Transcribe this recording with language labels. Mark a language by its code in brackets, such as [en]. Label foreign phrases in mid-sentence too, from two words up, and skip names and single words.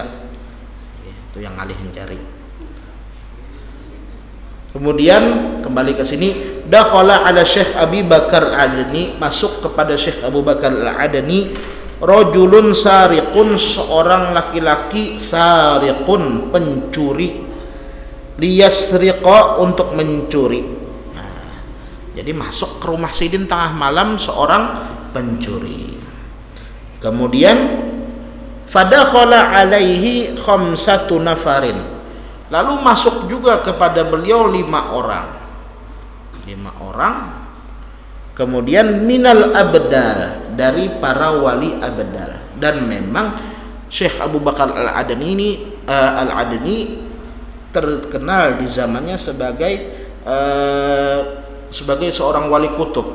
[id] Itu yang ngalih mencari. Kemudian kembali ke sini, [ar] دخل على [id] Syekh Abu Bakar Al-Adni, masuk kepada Syekh Abu Bakar Al-Adni, [ar] رجل سارق, [id] seorang laki-laki, sariqun, pencuri, liyasriqa, untuk mencuri. Jadi masuk ke rumah Sidin tengah malam seorang pencuri. [ar] Kemudian فدخل عليه خمسة نفر. [id] Lalu masuk juga kepada beliau 5 orang. 5 orang. Kemudian [ar] من الأبدال, [id] dari para wali abdal. Dan memang Syekh Abu Bakar Al-Adni terkenal di zamannya sebagai seorang wali kutub.